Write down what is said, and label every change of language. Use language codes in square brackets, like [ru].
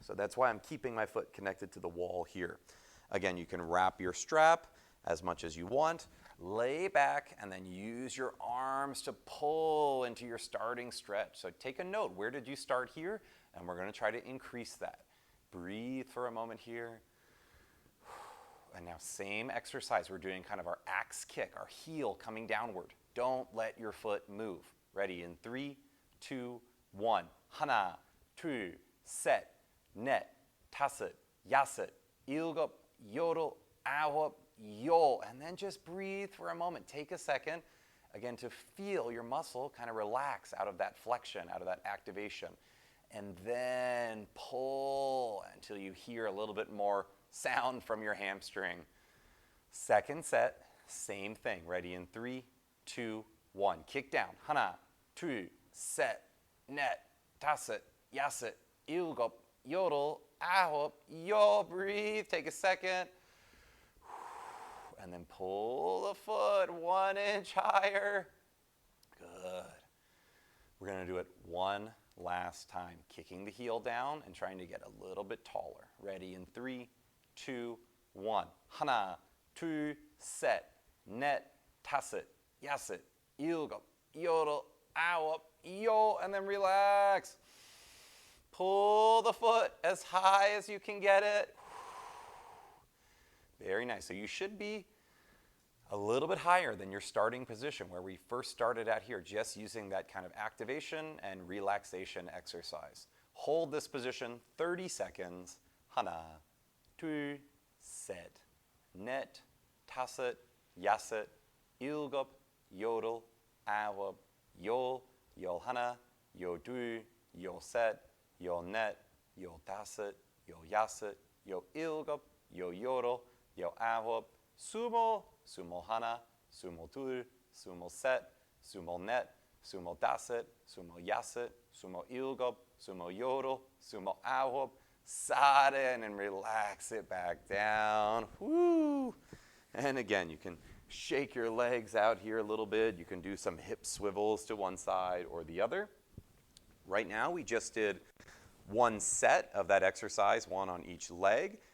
[en] So that's why I'm keeping my foot connected to the wall here. Again, you can wrap your strap as much as you want, lay back, and then use your arms to pull into your starting stretch. So take a note, where did you start here? And we're going to try to increase that. Breathe for a moment here. And now same exercise, we're doing kind of our axe kick, our heel coming downward. Don't let your foot move. Ready in 3, 2, 1. [ko] 하나, 둘, 셋, 넷, 다섯, 여섯, 일곱, 여덟, 아홉, 열. [en] And then just breathe for a moment. Take a second, again, to feel your muscle kind of relax out of that flexion, out of that activation. And then pull until you hear a little bit more sound from your hamstring. Second set, same thing. Ready in 3, 2, 1. Kick down. [ko] 하나, 둘, 셋, 넷, 다섯, 여섯, 일곱, 여덟, 아홉, 열. [en] Breathe. Take a second. And then pull the foot 1 inch higher. Good. We're going to do it one last time. Kicking the heel down and trying to get a little bit taller. Ready in 3, 2, 1. [ko] 하나, 둘, 셋, 넷, 다섯, 여섯, 일곱, 여덟, 아홉, 열. [en] And then relax. Pull the foot as high as you can get it. Very nice. So you should be a little bit higher than your starting position where we first started at here, just using that kind of activation and relaxation exercise. Hold this position 30 seconds. [ko] 하나, 둘, 셋, 넷, 다섯, 여섯, 일곱, 여덟, 아홉, 열, 열하나, 열둘, 열셋, 열넷, 열다섯, 열여섯, 열일곱, 열여덟, 열아홉, 스물, 스물하나, 스물둘, 스물셋, 스물넷, 스물다섯, 스물여섯, 스물일곱, 스물여덟, 스물아홉. [en] Sudden and relax it back down. Woo! And again, you can shake your legs out here a little bit. You can do some hip swivels to one side or the other. Right now, we just did one set of that exercise, one on each leg.